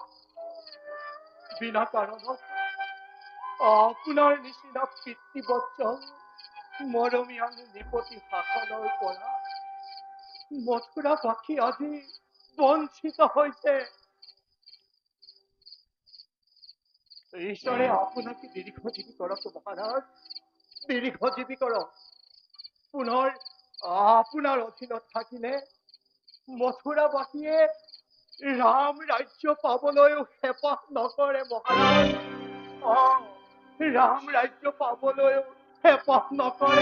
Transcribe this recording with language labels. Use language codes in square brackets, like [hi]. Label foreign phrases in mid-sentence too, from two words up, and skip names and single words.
[as] বিনা কাৰণত আপোনাৰ নিচিনা পিতৃবৎসল মৰমীয়াল নৃপতি শাসনৰ পৰা মথুৰাবাসী আজি বঞ্চিত হৈছে। [bn] ঈশ্বরে আপনাকে দীর্ঘজীবী করক মহারাজ, দীর্ঘজীবী করক। [as] পুনৰ আপোনাৰ অধীনত থাকিলে মথুৰাবাসীয়ে ৰাম ৰাজ্য পাবলৈও হেঁপাহ নকৰে মহাৰাজ। ৰাম ৰাজ্য পাবলৈও হেঁপাহ নকৰে